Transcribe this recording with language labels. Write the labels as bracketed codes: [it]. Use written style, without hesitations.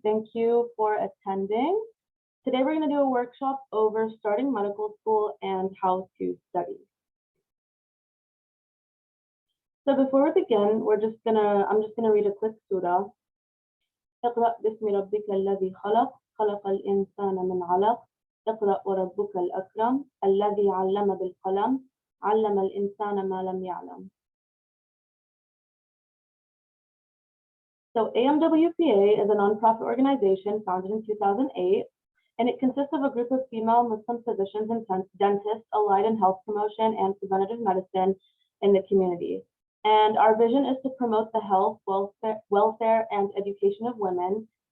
[en] Thank you for attending. Today we're going to do a workshop over starting medical school and how to study. So before we begin, I'm just gonna read a quick surah. [ar] اقرأ باسم ربك الذي خلق خلق الإنسان من علق اقرأ وربك الأكرم الذي علم بالقلم علم الإنسان ما لم يعلم. [en] So AMWPA is a nonprofit organization founded in 2008, and it consists of a group of female Muslim physicians and dentists allied in health promotion and preventative medicine in the community. And our vision is to promote the health, welfare, and education of women.